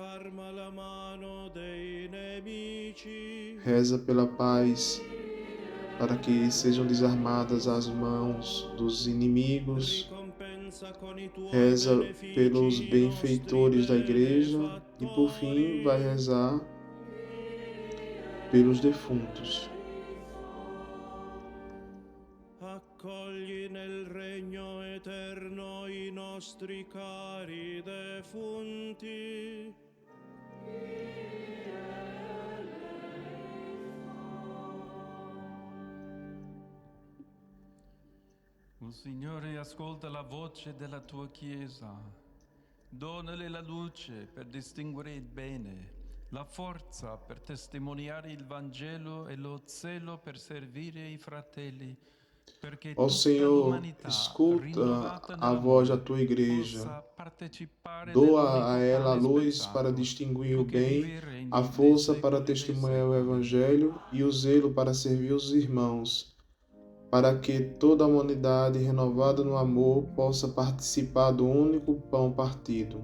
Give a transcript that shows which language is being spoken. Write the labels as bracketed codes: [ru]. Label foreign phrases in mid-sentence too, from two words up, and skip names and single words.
[pt] reza pela paz, para que sejam desarmadas as mãos dos inimigos, reza pelos benfeitores da Igreja e, por fim, vai rezar pelos defuntos. [it] Accogli nel regno eterno i nostri cari defunti. Il Signore ascolta la voce della tua Chiesa. Donale la luce per distinguere il bene, la forza per testimoniare il Vangelo e lo zelo per servire i fratelli. [pt] Ó Senhor, escuta a voz da tua Igreja. Doa a ela a luz para distinguir o bem, a força para testemunhar o Evangelho e o zelo para servir os irmãos, para que toda a humanidade renovada no amor possa participar do único pão partido.